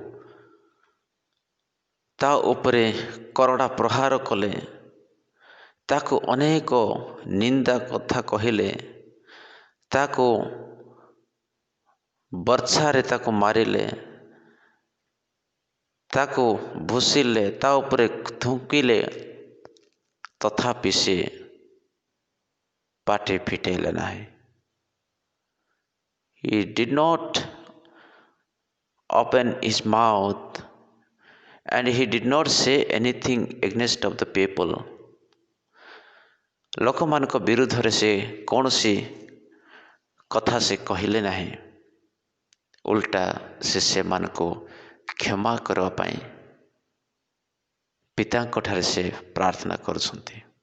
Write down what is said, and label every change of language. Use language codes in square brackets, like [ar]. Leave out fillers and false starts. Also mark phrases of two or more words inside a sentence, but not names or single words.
[or] ତା ଉପରେ କରଡ଼ା ପ୍ରହାର କଲେ, ତାକୁ ଅନେକ ନିନ୍ଦା କଥା କହିଲେ, ତାକୁ ବର୍ଚ୍ଛାରେ ତାକୁ ମାରିଲେ, ତାକୁ ଭୁସିଲେ, ତା ଉପରେ ଥୁଙ୍କିଲେ, ତଥାପି ସେ ପାଟି ଫିଟେଇଲେ ନାହିଁ। [en] He did not open his mouth and he did not say anything against of the people. [or] ଲୋକମାନଙ୍କ ବିରୁଦ୍ଧରେ ସେ କୌଣସି କଥା ସେ କହିଲେ ନାହିଁ। ଉଲ୍ଟା ସେ ସେମାନଙ୍କୁ କ୍ଷମା କରିବା ପାଇଁ ପିତାଙ୍କଠାରେ ସେ ପ୍ରାର୍ଥନା କରୁଛନ୍ତି।